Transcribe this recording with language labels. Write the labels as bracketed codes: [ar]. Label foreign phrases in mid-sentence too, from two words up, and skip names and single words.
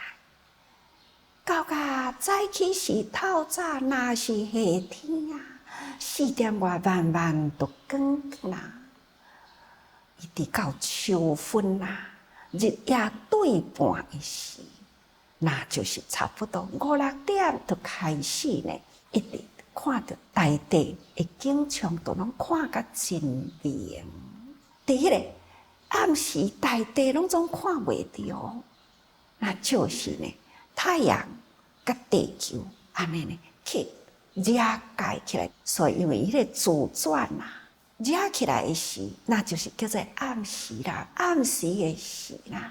[nan] 到早起时透早，若是夏天啊，4点外慢就光啦。一直到秋分啦，日夜对半的时。那就是差不多5、6点就开始呢，一直看到大地的景象都拢看甲真明。伫迄个暗时，大地拢总看袂着，那就是呢，太阳甲地球安尼呢去遮盖起来。所以因为迄个自转啊，遮起来的时，那就是叫做暗时啦，暗时的时啦。